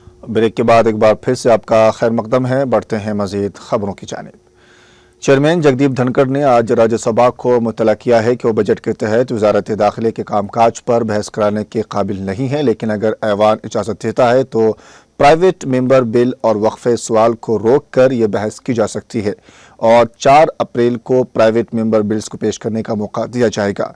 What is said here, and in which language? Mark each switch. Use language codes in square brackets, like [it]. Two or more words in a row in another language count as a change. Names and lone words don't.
[ur] بریک کے بعد ایک بار پھر سے آپ کا خیر مقدم ہے۔ بڑھتے ہیں مزید خبروں کی جانب۔ چیئرمین جگدیپ دھنکڑ نے آج راجیہ سبھا کو مطلع کیا ہے کہ وہ بجٹ کے تحت وزارت داخلہ کے کام کاج پر بحث کرانے کے قابل نہیں ہے، لیکن اگر ایوان اجازت دیتا ہے تو پرائیویٹ ممبر بل اور وقفے سوال کو روک کر یہ بحث کی جا سکتی ہے اور 4 اپریل کو پرائیویٹ ممبر بلز کو پیش کرنے کا موقع دیا جائے گا۔